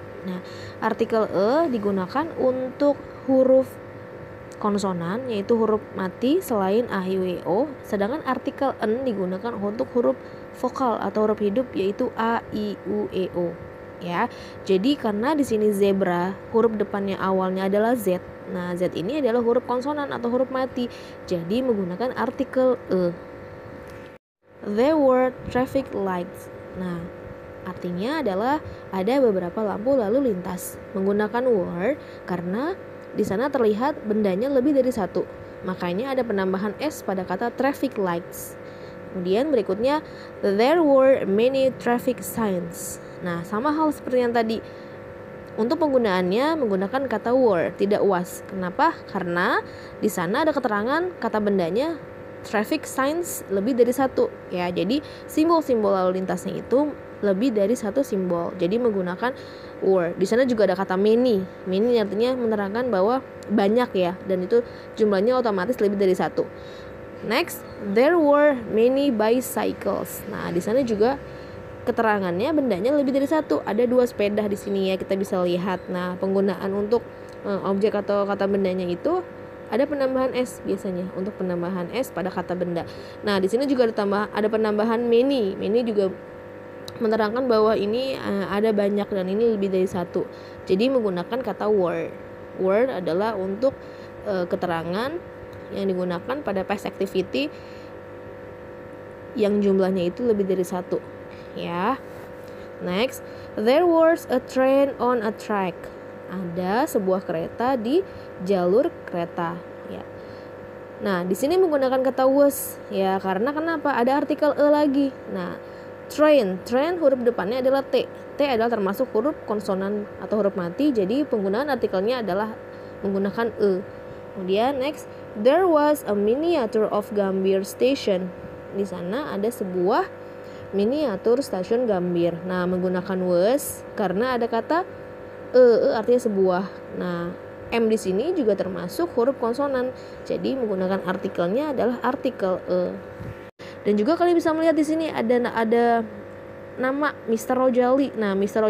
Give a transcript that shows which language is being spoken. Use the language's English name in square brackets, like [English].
[Indonesian] Nah, artikel e digunakan untuk huruf konsonan, yaitu huruf mati selain a, i, u, e, o. Sedangkan artikel n digunakan untuk huruf vokal atau huruf hidup, yaitu a, i, u, e, o. Ya, jadi karena di sini zebra huruf depannya awalnya adalah z. Nah, z ini adalah huruf konsonan atau huruf mati. Jadi menggunakan artikel e. [English] There were traffic lights. [Indonesian] Nah, artinya adalah ada beberapa lampu lalu lintas. Menggunakan were karena di sana terlihat bendanya lebih dari satu. Makanya ada penambahan s pada kata traffic lights. Kemudian berikutnya, [English] there were many traffic signs. [Indonesian] Nah, sama hal seperti yang tadi. Untuk penggunaannya menggunakan kata were, tidak was. Kenapa? Karena di sana ada keterangan kata bendanya traffic signs lebih dari satu. Ya, jadi simbol-simbol lalu lintasnya itu lebih dari satu simbol. Jadi menggunakan were. Di sana juga ada kata many. Many artinya menerangkan bahwa banyak ya, dan itu jumlahnya otomatis lebih dari satu. [English] Next, there were many bicycles. [Indonesian] Nah, di sana juga keterangannya bendanya lebih dari satu. Ada 2 sepeda di sini ya, kita bisa lihat. Nah, penggunaan untuk objek atau kata bendanya itu ada penambahan s biasanya untuk penambahan s pada kata benda. Nah, di sini juga ada penambahan many. Many juga menerangkan bahwa ini ada banyak dan ini lebih dari satu. Jadi menggunakan kata were. Were adalah untuk keterangan yang digunakan pada past activity yang jumlahnya itu lebih dari satu. Ya. [English] Next, there was a train on a track. [Indonesian] Ada sebuah kereta di jalur kereta. Ya. Nah, di sini menggunakan kata was. Ya, karena kenapa? Ada artikel e lagi. Nah, train huruf depannya adalah T. T adalah termasuk huruf konsonan atau huruf mati, jadi penggunaan artikelnya adalah menggunakan e. Kemudian [English] next, there was a miniature of Gambir Station. [Indonesian] Di sana ada sebuah miniatur stasiun Gambir. Nah, menggunakan was karena ada kata e artinya sebuah. Nah, M di sini juga termasuk huruf konsonan. Jadi menggunakan artikelnya adalah artikel e. Dan juga kalian bisa melihat di sini ada nama Mr. Rojali. Nah, Mr.